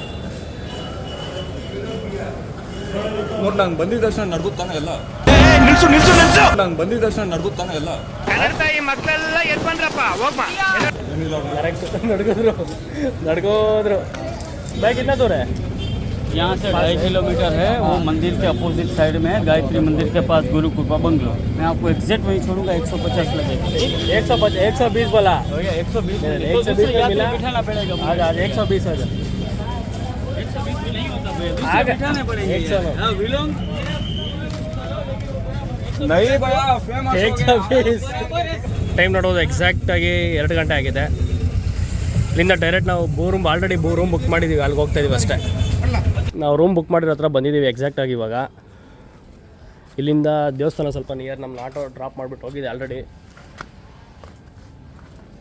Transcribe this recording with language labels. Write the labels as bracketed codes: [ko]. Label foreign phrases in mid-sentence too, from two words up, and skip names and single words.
[kn] ನೋಡಿ, ನಂಗೆ ಬಂದಿದ್ದ ತಕ್ಷಣ ನಡ್ಗುತ್ತಾನೆ ಎಲ್ಲ. ನಂಗೆ ಬಂದಿದ್ದ ತಕ್ಷಣ ನಡ್ಗುತ್ತಾನೆ ಎಲ್ಲ. ಮಕ್ಕಳೆಲ್ಲ ಎದ್ ಬಂದ್ರಪ್ಪ, ಹೋಗ್ಮಾ. ನಡ್ಕೋದ್ರು. ಬೈಕ್ ಇನ್ನ ದೂರ है? [hi] यहाँ से 2.5 किलोमीटर है. वो मंदिर के [en] opposite side [hi] में गायत्री मंदिर के पास गुरु कृपा बंगलो. मैं आपको एग्जैक्ट वहीं छोड़ूंगा. 150 लगेगा. 120 बोला. 120 मिला, बिठाना पड़ेगा. आज 120 हो जाए. 120 भी नहीं होता भैया, आगे बिठाने पड़ेंगे. 100 हाँ, विलोंग नहीं भैया, फेमस हो गया. [kn] ಟೈಮ್ ನೋಡೋದು ಎಕ್ಸಾಕ್ಟಾಗಿ 2 ಗಂಟೆ ಆಗಿದೆ. ಇಲ್ಲಿಂದ ಡೈರೆಕ್ಟ್ ನಾವು ಆಲ್ರೆಡಿ 3 [en] room book [kn] ಮಾಡಿದ್ದೀವಿ. ಅಲ್ಲಿಗೆ ಹೋಗ್ತಾ ಇದೀವಿ ಅಷ್ಟೇ. ನಾವು [en] room book [kn] ಮಾಡಿರೋ ಹತ್ರ ಬಂದಿದ್ದೀವಿ ಎಕ್ಸಾಕ್ಟಾಗಿ ಇವಾಗ. ಇಲ್ಲಿಂದ ದೇವಸ್ಥಾನ ಸ್ವಲ್ಪ ನಿಯರ್. ನಮ್ಮ [en] auto drop [kn] ಮಾಡಿಬಿಟ್ಟು ಹೋಗಿದೆ ಆಲ್ರೆಡಿ.